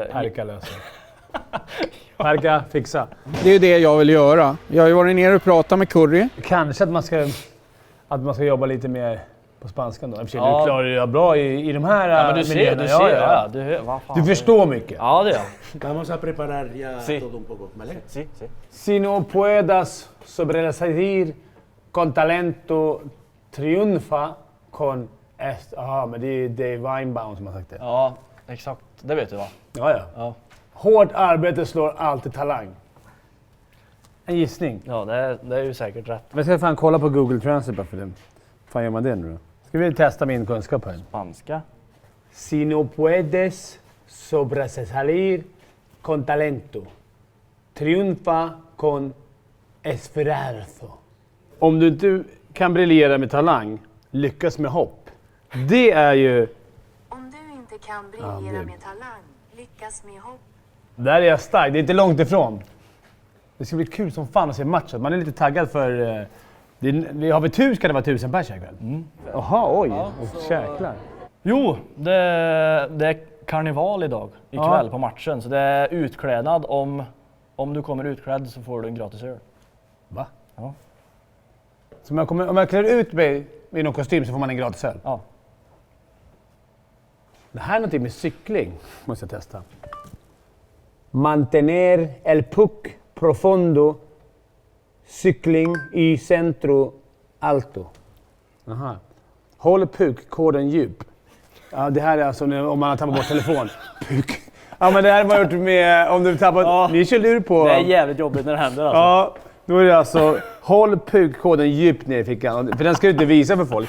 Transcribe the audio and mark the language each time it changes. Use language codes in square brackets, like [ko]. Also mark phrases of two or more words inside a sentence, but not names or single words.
[sv] Perka lösa. Perka, fixa. Det är ju det jag vill göra. Jag har ju varit nere och pratat med Curry. Kanske att man ska jobba lite mer på spanskan då. Du klarar ju bra i de här miljöerna. Du förstår mycket. Ja, det gör [es] Vamos a preparar ya todo un poco, ¿vale? Sí. Si no puedas sobresalir con talento, triunfa con... [sv] Jaha, men det är Dave Weinbaum som har sagt det. Ja, exakt. Det vet du va? Ja. Hårt arbete slår alltid talang. En gissning. Ja, det är ju säkert rätt. Men ska jag fan kolla på Google Translate bara för det. Fan gör man det nu då? Ska vi testa min kunskap här? Spanska. [es] Si no puedes sobresalir con talento, triunfa con esfuerzo. [sv] Om du inte kan briljera med talang, lyckas med hopp. Det är ju... Om du inte kan briljera med talang, lyckas med hopp. Där är jag stark, det är inte långt ifrån. Det ska bli kul som fan att se matchen. Man är lite taggad för... Vi har väl ska det vara 1000 pers här ikväll? Jaha, oj. Jäklar. Jo, det är karneval idag, ikväll på matchen. Så det är utklädnad. Om du kommer utklädd så får du en gratis öl. Va? Ja. Så om jag klär ut mig i någon kostym så får man en gratis öl? Ja. Det här är någonting med cykling. Måste jag testa. [es] Mantener el puck profundo. [sv] Cykling i [es] centro alto. [sv] Aha. Håll puckkoden djup. Ja, det här är alltså om man har tappat bort telefon. Puck. Ja, men det här har man gjort med om du tappat... Vi kör lur på... Det är jävligt jobbigt när det händer alltså. Ja, då är det alltså håll puckkoden djupt ner i fickan. För den ska du inte visa för folk.